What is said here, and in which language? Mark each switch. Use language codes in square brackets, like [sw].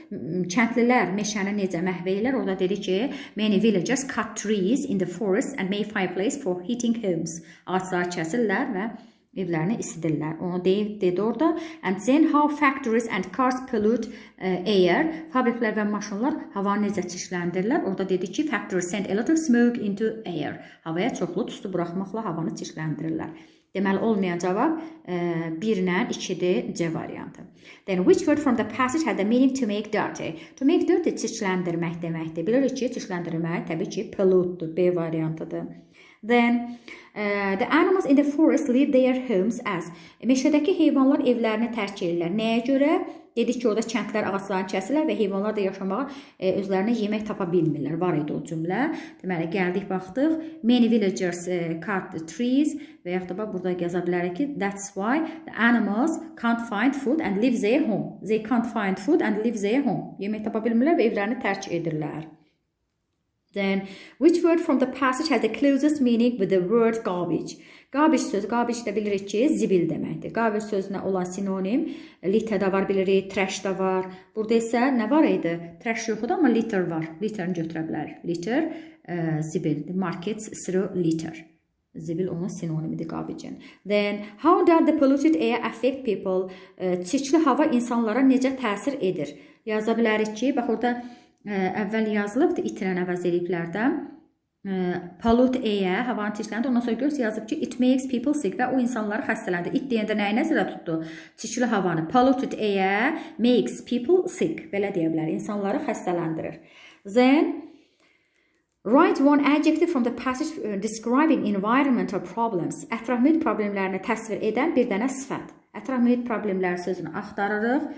[az] Kəndlilər meşəni necə məhv edirlər? Orada dedi ki, [en] many villagers cut trees in the forest and make fireplace for heating homes. [az] Ağacları kəsirlər və evlərini isidirlər. Onu dedi orada. [en] And then how factories and cars pollute air. [az] Fabriklər və maşınlar havanı necə çirkləndirirlər? Orada dedi ki, [en] factories send a lot of smoke into air. [az] Havaya çoxlu tüstü buraxmaqla havanı çirkləndirirlər. Deməli, olmayan cavab 1 ilə 2-dir C variantı. [en] Then, which word from the passage had the meaning to make dirty? To make dirty [az] çirkləndirmək deməkdir. Bilirik ki, çirkləndirmək təbii ki, pollute'dur. B variantıdır. [en] Then, the animals in the forest leave their homes as. [az] Meşədəki heyvanlar evlərini tərk edirlər. Nəyə görə? Dedik ki, orada kəndlər ağaclarını kəsirlər və heyvanlar da yaşamağa özlərinə yemək tapa bilmirlər. Var idi o cümlə. Deməli, gəldik, baxdıq. [en] Many villagers cut the trees [az] və yaxud da burada yaza bilərik ki, [en] that's why the animals can't find food and leave their home. They can't find food and leave their home. [az] Yemək tapa bilmirlər və evlərini tərk edirlər. [en] Then, which word from the passage has the closest meaning with the word garbage? [az] Garbage sözü, garbage də bilirik ki, zibil deməkdir. Garbage sözünə olan sinonim, litter da var bilirik, trash da var. Burada isə nə var idi? Trash yoxdur, amma litter var. Litterini götürə bilərik. Litter, zibil. [en] Markets through litter. [az] Zibil onun sinonimidir garbage-in. [en] Then, how does the polluted air affect people? [az] Çirkli hava insanlara necə təsir edir? Yaza bilərik ki, bax orada əvvəl yazılıbdır, itirən əvəz ediblər də. [en] Pollute air, [az] havanı çirkləndir. Ondan sonra görürsünüz yazıb ki, [en] it makes people sick [az] və o insanları xəstələndir. It deyəndə nəyi nəzərə tutdu? Çirkli havanı. [en] Polluted air makes people sick. [az] Belə deyə bilər. İnsanları xəstələndirir. [en] Then, write one adjective from the passage describing environmental problems. [az] Ətraf mühit problemlərini təsvir edən bir dənə sifət. Ətraf mühit problemləri sözünü axtarırıq.